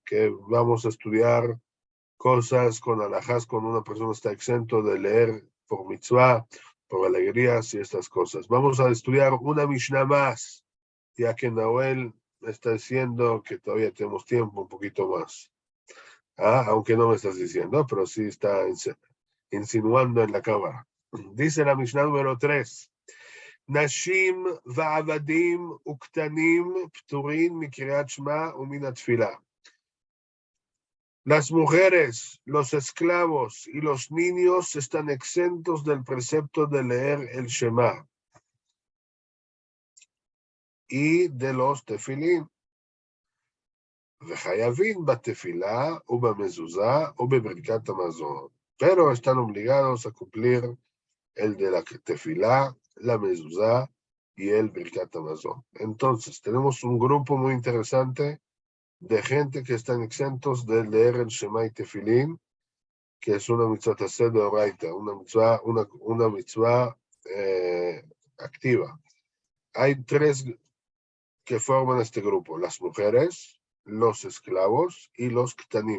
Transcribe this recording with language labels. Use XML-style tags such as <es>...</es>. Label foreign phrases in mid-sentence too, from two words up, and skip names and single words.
<es>Que vamos a estudiar cosas con alajás, cuando una persona está exento de leer por mitzvah, por alegrías y estas cosas. Vamos a estudiar una Mishnah más, ya que Nahuel está diciendo que todavía tenemos tiempo, un poquito más. Aunque no me estás diciendo, pero sí está insinuando en la cámara. Dice la Mishnah número 3.</es> <he>נשים ועבדים וקטנים פטורין מקריאת שמע ומן התפילה.</he> <es>Las mujeres, los esclavos y los niños están exentos del precepto de leer el Shema y de los tefilín.</es> <he>וחייבים בתפילה ובמזוזה ובברכת המזון.</he> <es>Pero están obligados a cumplir el de la tefilá, la mezuzá y el</es> <he>ברכת המזון.</he> <es>Entonces, tenemos un grupo muy interesante de gente que están exentos de leer el Shema y Tefilín, que es una</es> <he>מצוות עשה ד אורייתא,</he> <es>una mitzvah activa. Hay tres que forman este grupo: las mujeres, los esclavos y los ktanim.</es>